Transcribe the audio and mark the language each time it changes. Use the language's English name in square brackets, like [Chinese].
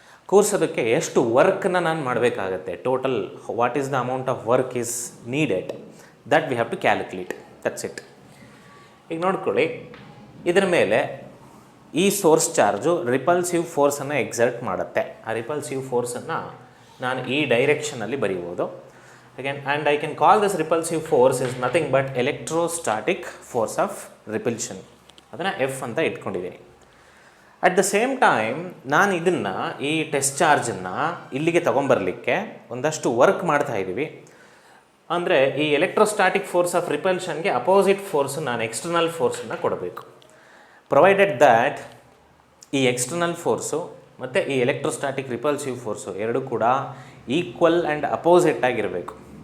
[Kannada] ಕೂರಿಸೋದಕ್ಕೆ ಎಷ್ಟು ವರ್ಕ್ನ ನಾನು ಮಾಡಬೇಕಾಗತ್ತೆ, [English] Total what is the amount of work is needed, that we have to calculate. That's it. [Kannada] ಈಗ ನೋಡ್ಕೊಳ್ಳಿ, ಇದರ ಮೇಲೆ ಈ ಸೋರ್ಸ್ ಚಾರ್ಜು ರಿಪಲ್ಸಿವ್ ಫೋರ್ಸನ್ನು ಎಕ್ಸರ್ಟ್ ಮಾಡುತ್ತೆ. ಆ ರಿಪಲ್ಸಿವ್ ಫೋರ್ಸನ್ನು ನಾನು ಈ ಡೈರೆಕ್ಷನಲ್ಲಿ ಬರೀಬೋದು. [English] Again, and I can call this repulsive force is nothing but electrostatic force of repulsion. [Kannada] ಅದನ್ನು F ಅಂತ ಇಟ್ಕೊಂಡಿದ್ದೀನಿ. [English] at the same time [Kannada] ನಾನು ಇದನ್ನು, ಈ ಟೆಸ್ಟ್ ಚಾರ್ಜನ್ನು ಇಲ್ಲಿಗೆ ತೊಗೊಂಬರಲಿಕ್ಕೆ ಒಂದಷ್ಟು ವರ್ಕ್ ಮಾಡ್ತಾ ಇದ್ದೀವಿ. ಅಂದರೆ ಈ electrostatic force of ರಿಪಲ್ಷನ್ಗೆ opposite force ನಾನು ಎಕ್ಸ್ಟರ್ನಲ್ ಫೋರ್ಸನ್ನು ಕೊಡಬೇಕು. [English] provided that [Kannada] ಈ ಎಕ್ಸ್ಟರ್ನಲ್ ಫೋರ್ಸು ಮತ್ತು ಈ ಎಲೆಕ್ಟ್ರೋಸ್ಟಾಟಿಕ್ ರಿಪಲ್ಸಿವ್ ಫೋರ್ಸು ಎರಡು ಕೂಡ ಈಕ್ವಲ್ ಆ್ಯಂಡ್ ಅಪೋಸಿಟ್ ಆಗಿರಬೇಕು.